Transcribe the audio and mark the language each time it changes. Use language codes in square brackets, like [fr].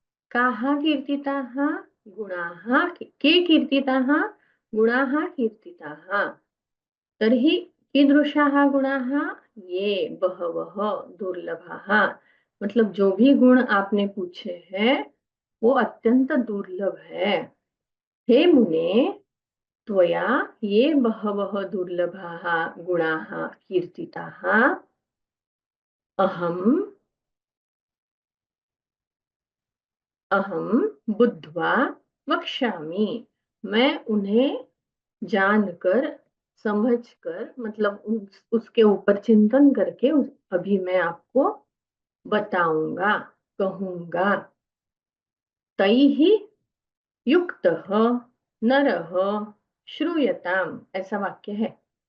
[sa] काः कीर्तिताः? गुणाः के कीर्तिताः? गुणाः कीर्तिताः। तर्हि कीदृशाः गुणाः? ये बहवः दुर्लभाः। [hi] मतलब जो भी गुण आपने पूछे हैं वो अत्यंत दुर्लभ है। [sa] हे मुने त्वया ये बहवः दुर्लभाः गुणाः कीर्तिताः अहं अहं बुद्ध्वा वक्ष्यामि। [hi] मैं उन्हें जानकर, समझकर, मतलब उसके ऊपर चिंतन करके अभी मैं आपको बताऊंगा, कहूंगा। [sa] तैहि युक्तः नरः श्रूयताम, [hi] ऐसा वाक्य है।